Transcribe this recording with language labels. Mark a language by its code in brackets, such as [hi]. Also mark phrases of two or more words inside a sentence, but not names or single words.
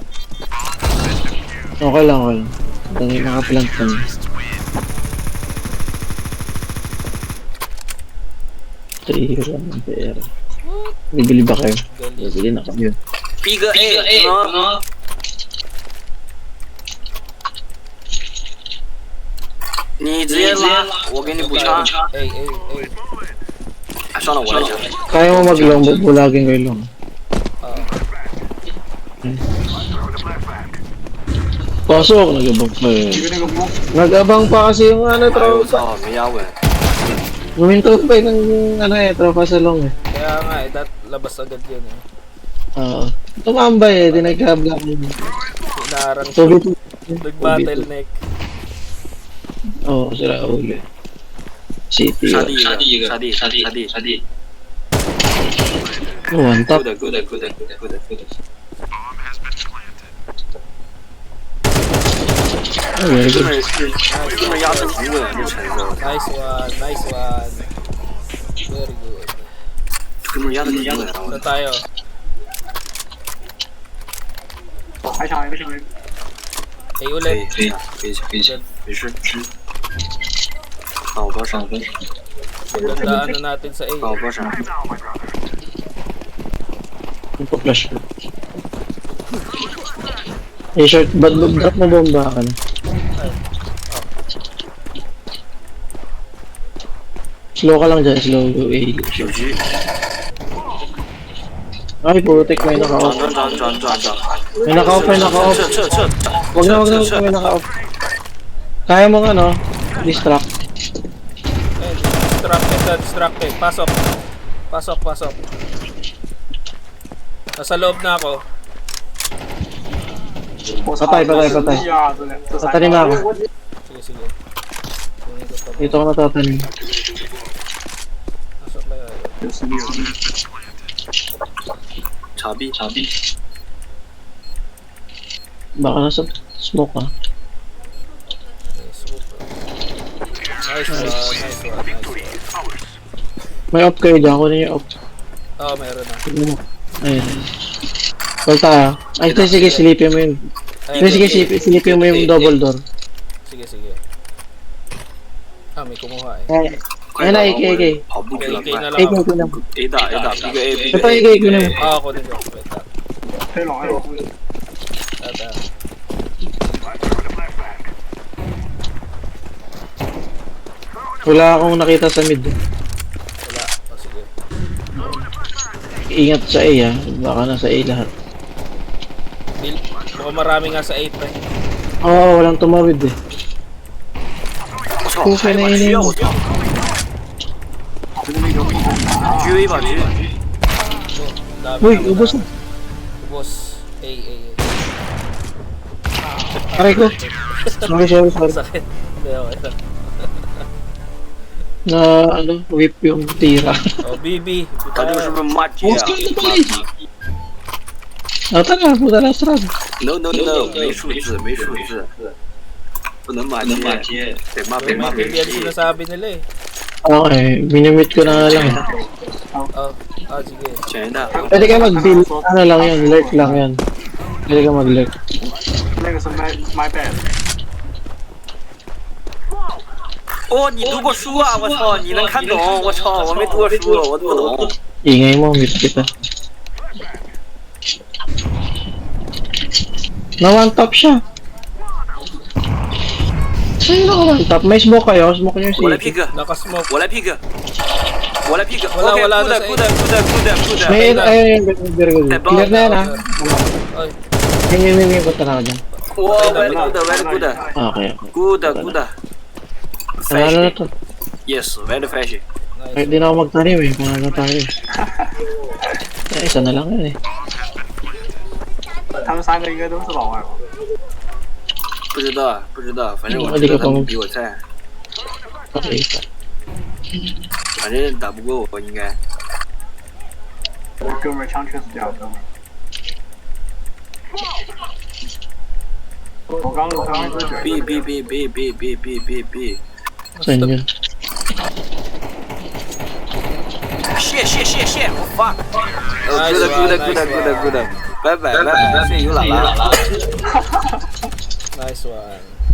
[tl] Okay lang. Dami nakaplant ka na. Three lang ang pera. Bibili ba kayo? Bibili na kami yun. [zh] 逼哥 A， 什么？你直接拉，我给你补枪。 A. 哎，算了，我来抢。 [tl] Kaya mo mag-long, bulagin kayo long. Pasok, nag-abang pa eh. Nag-abang pa kasi yung [zh] 哎我 [tl] tropa. [zh] 操，没压稳。 [tl] Guminto pa yun ng tropa sa long eh. Kaya nga eh, labas agad yun eh. Oo. Tumambay eh, di nagka-block yun. Sinarang So, siya. Nag-bottleneck. Oo, sira ulo. City. [zh] 杀敌一个，杀敌。 [en] One top. Good。 Very [zh] 这 [en] good. [zh] 门压的挺稳，这橙色， [en] Nice one. Very good. [zh] 这门压的挺稳。 [tl] Saan tayo? [zh] 还抢一个。 [tl] A ulit. [zh] 可以，没事。看我多少？ [tl] Gandaan na natin sa A. [zh] 看我多少？ [tl] Flash ko. Short, drop mo bomba ka na. Slow ka lang dyan, slow A. [zh] 有狙。 [tl] Ay, putik, may [zh] 转 [tl] naka-off. [zh] 转转转转转， [tl] May naka-off, may naka-off. [zh] 撤， [tl] Wag na, may naka-off. Kaya mo ano, distract. Eh, distracted. Pasok. Pasok. Nasa loob na ako. Patay. Tatanim na ako. Sige. Kunin ko pa. Dito ako natatanim. Pasok na yun. [zh] 查 B， [tl] Baka nasa smoke ah. Okay, super. Nice one. May off kayo dyan, kunin yung off. Oo, meron na. Tignan mo. Ayun. Palta ah. Ay, sige, silipin mo yun. Sige, silipin mo yung [en] double door. [tl] Sige. Ah, may kumuha eh. Ayun na, AK. [zh] 跑步去了， AK 快 [tl] na lang AK ako. ko na. [zh] A 大 A 大，B 个 A B [tl] Ito [zh] 个 A， [tl] AK ko na. Ah, kunin ko. Wait lang. Tata. Wala akong nakita sa mid. Wala. Oh, sige. Ingat sa A ah. Baka nasa A lahat. Mukhang marami nga sa 8 eh. Oo, walang tumawid eh. [zh] 我操，还有把狙要我操，G A 吧 G， [tl] Dami Uy, na, ubos wala. na. Ubos. A. Aray ko. Sorry. Sakit. Hindi, okay lang. Na ano, whip yung tira. Oh, BB. [zh] 他就是不骂街啊 [tl] Ah, tara, puta na strad. [zh] ！No，没数字，不能骂街，得骂被骂被 [tl] Hindi yan sinasabi nila eh. Okay, minimit ko na nga lang. Oh, sige. [zh] 简单。 [tl] Pwede ka mag-build. Ano lang yan, lurk lang yan. Pwede ka mag-lurk. [zh] 那个是 [en] my bad。 [zh] 哦，你读过书啊！我操，你能看懂？我操，我没读过书，我都不懂。 [tl] Ingay mo, mute kita. Na [en] one top [tl] siya. Sino ka [en] one top? [tl] May smoke kayo, smoke nyo [zh] 我来 [tl] si... [zh] pick， [tl] Naka-smoke. [zh] 我来 pick，我来 pick。 [tl] Wala na sa [en] good。 [tl] May, ayun, [en] very good. [tl] Clear na yan ha. Oy, May punta na ako dyan. [en] 哇 ，very good， Okay. good。 [tl] Ano na to? [en] Yes， very fresh。 [tl] Kahit [en] nice. [tl] di na ako magtanim eh, pangalan tayo. Isa na lang yan eh. [zh] 他们三个应该都是老外吧？不知道，反正我知道他们比我菜， [en] Okay. [zh] 反正打不过我应该。我哥们儿枪确实屌，哥们儿。我刚刚这卷 B。 [tl] Saan yun? [en] shit， fuck。 Nice one. [zh] good，拜拜，谢谢有喇叭。 [en] Nice one.